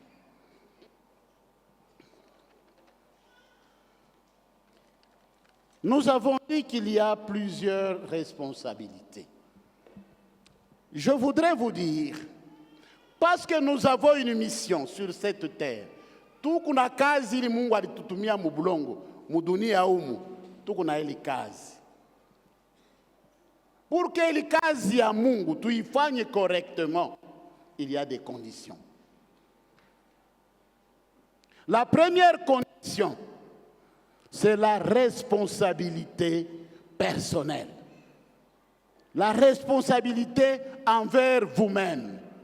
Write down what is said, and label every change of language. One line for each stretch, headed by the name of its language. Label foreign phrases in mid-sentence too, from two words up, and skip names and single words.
French: Nous avons dit qu'il y a plusieurs responsabilités. Je voudrais vous dire, parce que nous avons une mission sur cette terre, tout
Swahili: kuna kazi ili Mungu alitutumia mubulongo, mudunia humu, tout kuna ili kazi.
French: Pour que
Swahili: ili kazi ya Mungu tuifanye
French: correctement, il y a des conditions. La première condition, c'est la responsabilité personnelle. La responsabilité envers vous-même.